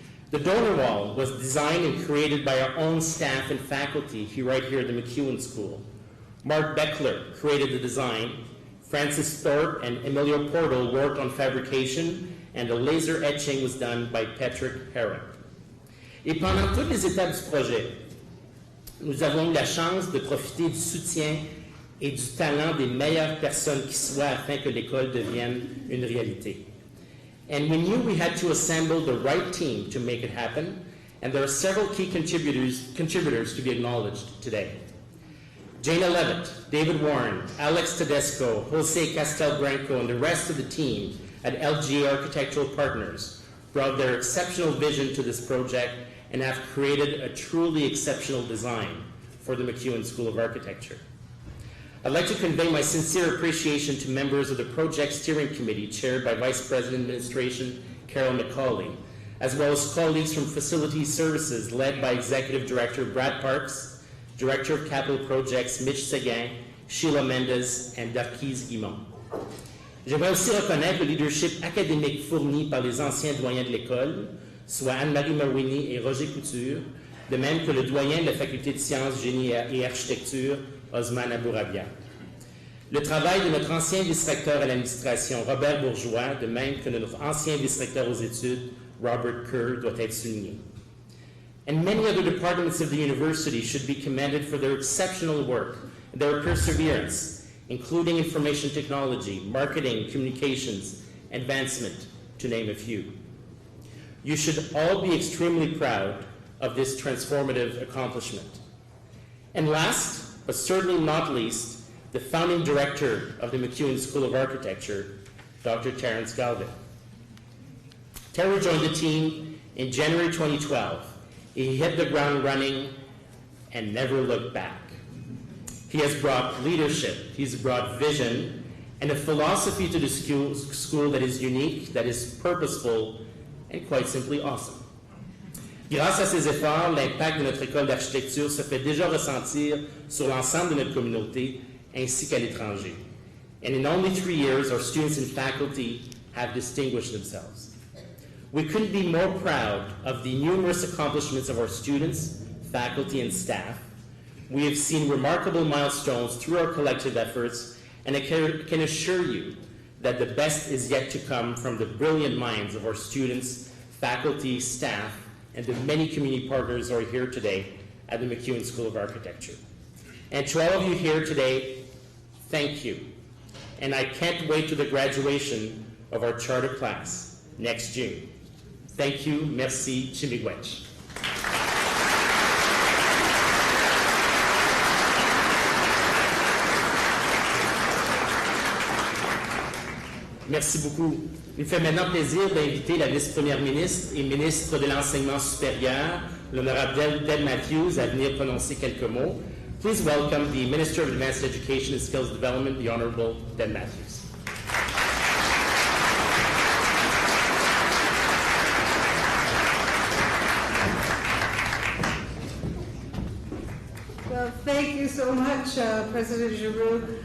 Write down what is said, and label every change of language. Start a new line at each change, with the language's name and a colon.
English: The donor wall was designed and created by our own staff and faculty right here at the McEwen School. Mark Beckler created the design, Francis Thorpe and Emilio Portal worked on fabrication, and the laser etching was done by Patrick Herrick.
French: Et pendant toutes les étapes du projet, nous avons eu la chance de profiter du soutien et du talent des meilleures personnes qui soient afin que l'école devienne une réalité.
English: And we knew we had to assemble the right team to make it happen, and there are several key contributors to be acknowledged today. Jana Levitt, David Warren, Alex Tedesco, Jose Castelbranco, and the rest of the team at LGA Architectural Partners brought their exceptional vision to this project and have created a truly exceptional design for the McEwen School of Architecture. I'd like to convey my sincere appreciation to members of the Project Steering Committee chaired by Vice President Administration Carol McCauley, as well as colleagues from Facility Services led by Executive Director Brad Parks, Director of Capital Projects Mitch Seguin, Sheila Mendez, and Darquise Guimont.
French: J'aimerais aussi reconnaître le leadership académique fourni par les anciens doyens de l'école, soit Anne-Marie Marouini et Roger Couture, de même que le doyen de la Faculté de Sciences, Génie et Architecture, Osman Abourabia. Le travail de notre ancien vice-recteur à l'administration, Robert Bourgeois, de même que de notre ancien vice-recteur aux études, Robert Kerr, doit être souligné.
English: And many other departments of the university should be commended for their exceptional work, their perseverance, including information technology, marketing, communications, advancement, to name a few. You should all be extremely proud of this transformative accomplishment. And last, but certainly not least, the founding director of the McEwen School of Architecture, Dr. Terence Galvin. Terry joined the team in January 2012. He hit the ground running and never looked back. He has brought leadership, he's brought vision, and a philosophy to the school that is unique, that is purposeful, and quite simply awesome.
French: Grâce à ces efforts, l'impact de notre école d'architecture se fait déjà ressentir sur l'ensemble de notre communauté ainsi qu'à l'étranger.
English: And in only 3 years, our students and faculty have distinguished themselves. We couldn't be more proud of the numerous accomplishments of our students, faculty, and staff. We have seen remarkable milestones through our collective efforts, and I can assure you that the best is yet to come from the brilliant minds of our students, faculty, staff, and the many community partners who are here today at the McEwen School of Architecture. And to all of you here today, thank you. And I can't wait to the graduation of our charter class next June. Thank you,
French: merci,
English: Chimigwech.
French: Merci beaucoup. Il me fait maintenant plaisir d'inviter la vice-première ministre et ministre de l'Enseignement supérieur, l'honorable Deb Matthews, à venir prononcer quelques mots.
English: Please welcome the Minister of Advanced Education and Skills Development, the Honorable Deb Matthews. Well, thank you so much, President Giroux.